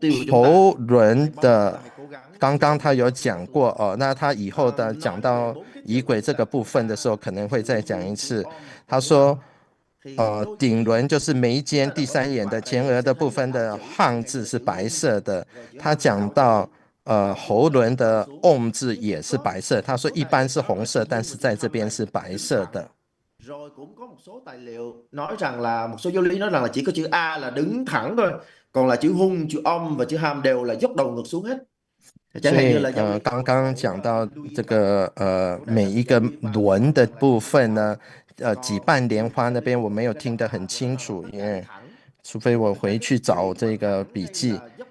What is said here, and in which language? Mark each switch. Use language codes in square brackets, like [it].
[zh] 喉轮的，刚刚他有讲过那他以后的讲到仪轨这个部分的时候，可能会再讲一次。他说顶轮就是眉间第3眼的前额的部分的汉字是白色的。他讲到喉轮的 om 字也是白色，他说一般是红色，但是在这边是白色的。 [vi] Rồi cũng có một số tài liệu nói rằng là một số giáo lý nói rằng là chỉ có chữ A là đứng thẳng thôi, còn là chữ hung, chữ om và chữ ham đều là dốc đầu ngược xuống hết. [zh] 所以刚刚讲到这个每一个轮的部分呢，几瓣莲花那边我没有听得很清楚，因为除非我回去找这个笔记。